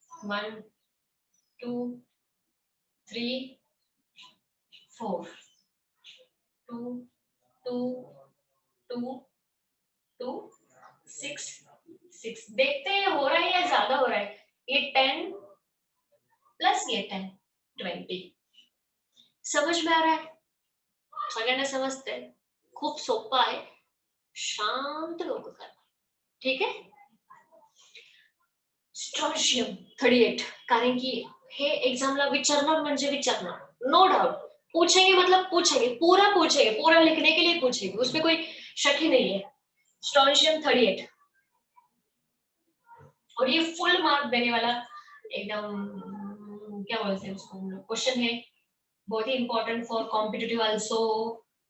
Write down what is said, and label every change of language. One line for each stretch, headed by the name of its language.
English: one two three four, two two two two six six,
Hindi: देखते हैं हो रहा है या ज्यादा हो रहा है। ये 10 प्लस ये 10 20, समझ में आ रहा है?
Marathi: सगळ्यांना समजते, खूप सोपा आहे, शांत डोकं करा, ठीक आहे।
Hindi: स्ट्रॉन्शियम 38,
Marathi: कारण की हे एग्जामला विचारणार म्हणजे विचारणार,
Hindi: नो डाउट पूछेंगे, मतलब पूछेंगे, पूरा पूछेंगे, पूरा लिखने के लिए पूछेंगे, उसमें कोई शक ही नहीं है। स्ट्रॉन्शियम 38, और ये फुल मार्क देने वाला एकदम क्या बोलते हैं उसको क्वेश्चन है, बहुत ही
English: Important for competitive also.